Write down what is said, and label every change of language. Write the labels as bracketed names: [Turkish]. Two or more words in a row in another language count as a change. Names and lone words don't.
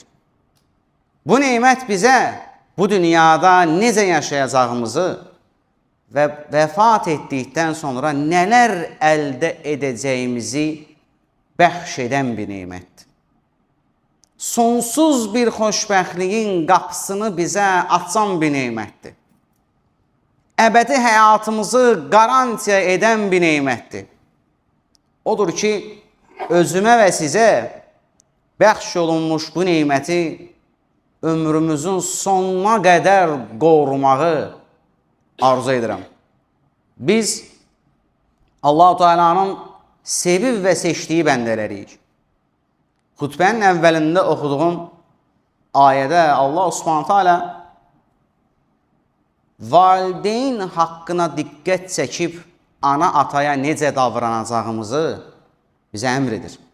[Azerbaijani] Bu nimet bize bu dünyada necə yaşayacağımızı [Turkish] ve vefat ettikten sonra neler elde edeceğimizi [Azerbaijani] bəxş [Turkish] eden bir nimettir. [Azerbaijani] Sonsuz bir xoşbəxtliyin qapısını bize [Turkish] açan bir nimettir. [Azerbaijani] Əbədi həyatımızı garantiya [Turkish] eden bir nimettir. [Azerbaijani] Odur ki, özüme ve size bəxş olunmuş bu nimeti ömrümüzün sonuna qədər qorumağı arzu edirəm. Biz Allah-u Teala'nın sevib və seçdiyi bəndələriyik. Xutbənin əvvəlində oxuduğum ayədə Allah Subhanahu Teala valideyn haqqına diqqət çəkib ana ataya necə davranacağımızı bizə əmr edir.